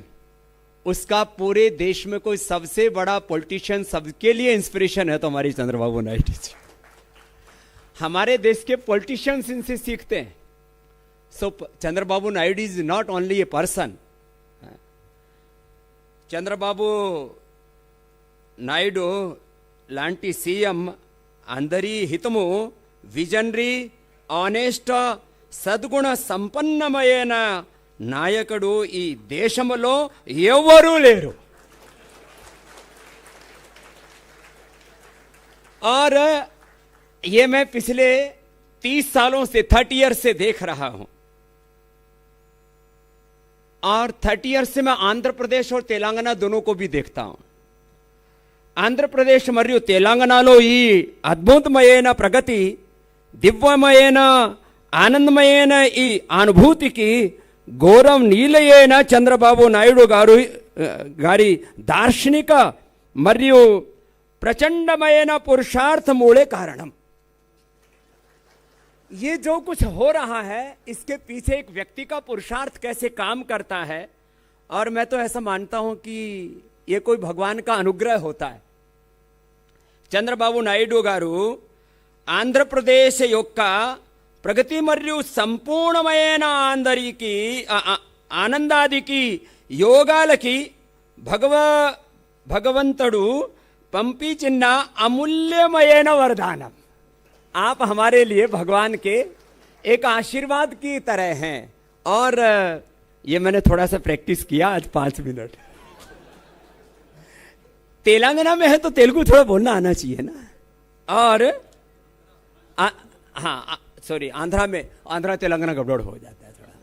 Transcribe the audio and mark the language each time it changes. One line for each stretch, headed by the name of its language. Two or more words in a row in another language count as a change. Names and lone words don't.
Hindi: उसका पूरे देश में कोई सबसे बड़ा पॉलिटिशियन, सबके लिए इंस्पिरेशन है तो हमारी चंद्रबाबू नायडू जी. हमारे देश के पॉलिटिशियंस इनसे सीखते हैं.
English: So Chandrababu Naidu is not only a person.
Telugu: चंद्रबाबू నాయుడు లాంటి సీఎం అందరి హితము
English: visionary, honest,
Telugu: సద్గుణ సంపన్నమైన నాయకుడు ఈ దేశంలో ఎవరూ లేరు.
Hindi: और ये मैं पिछले 30 सालों से 30 ईयर्स से देख रहा हूं. और 30 ईयर्स से मैं आंध्र प्रदेश और तेलंगाना दोनों को भी देखता हूं.
Telugu: ఆంధ్ర ప్రదేశ్ మరియు తెలంగాణలో ఈ అద్భుతమైన ప్రగతి, దివ్యమైన ఆనందమైన ఈ అనుభూతికి గౌరవనీయులైన చంద్రబాబు నాయుడు గారి దార్శనిక మరియు ప్రచండమైన పురుషార్థమూలే కారణం.
Hindi: ये जो कुछ हो रहा है, इसके पीछे एक व्यक्ति का पुरुषार्थ कैसे काम करता है. और मैं तो ऐसा मानता हूं कि ये कोई भगवान का अनुग्रह होता है.
Telugu: చంద్రబాబు నాయుడు గారు ఆంధ్రప్రదేశ్ యొక్క ప్రగతి మరియు సంపూర్ణమైన అందరికి ఆనందాదికి యోగాలకి భగవంతుడు పంపించిన అమూల్యమైన వరదానం.
Hindi: आप हमारे लिए भगवान के एक आशीर्वाद की तरह हैं. और ये मैंने थोड़ा सा प्रैक्टिस किया आज 5 मिनट. तेलंगाना में है तो तेलुगु थोड़ा बोलना आना चाहिए ना. और हाँ सॉरी, आंध्रा तेलंगाना गड़बड़ हो जाता है थोड़ा।